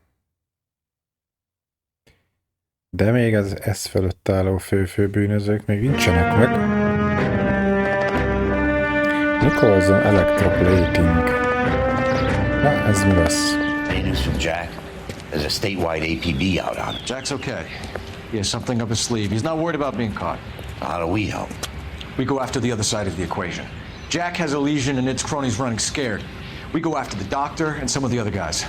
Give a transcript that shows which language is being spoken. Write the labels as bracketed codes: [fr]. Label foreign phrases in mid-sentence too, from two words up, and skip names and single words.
[hu] De még az ez fölött álló fő-bűnözők még nincsenek meg. [en] Nicholson electroplating. [hu] Na, ez mi lesz? [en] Hey, news from Jack. There's a statewide APB out on it. Jack's okay. He has something up his sleeve. He's not worried about being caught. How do we help? We go after the other side of the equation. Jack has a legion and its cronies running scared. We go after the doctor and some of the other guys.